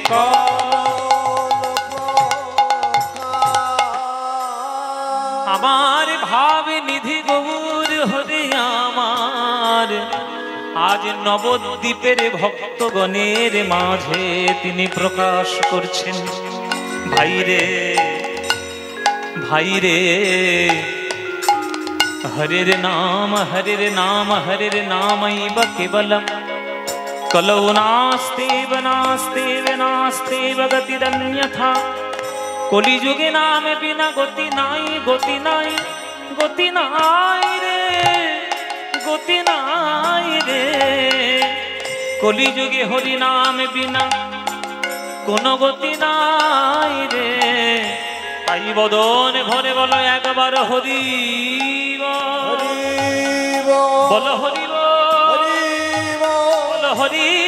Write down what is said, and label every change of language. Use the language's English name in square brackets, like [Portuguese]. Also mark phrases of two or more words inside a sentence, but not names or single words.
[Bangla] আমার ভাবে নিধি গৌর হরে আমার আজ নবদ্বীপের ভক্তগণের মাঝে তিনি প্রকাশ করছেন। ভাইরে ভাইরে [Sanskrit] हरिर नाम हरिर नामैव केवलम कलौ नास्तेव नास्तेव नास्तेव [Bangla] गतिरन्यथा কলিযুগে নাম বিনা গতি নাই গতি নাই গতি নাই রে গতি নাই রে কলিযুগে হরি নাম বিনা কোনো গতি নাই রে তাই বদন ভরে বলো এক বার হরি বলো হরি বলো হরি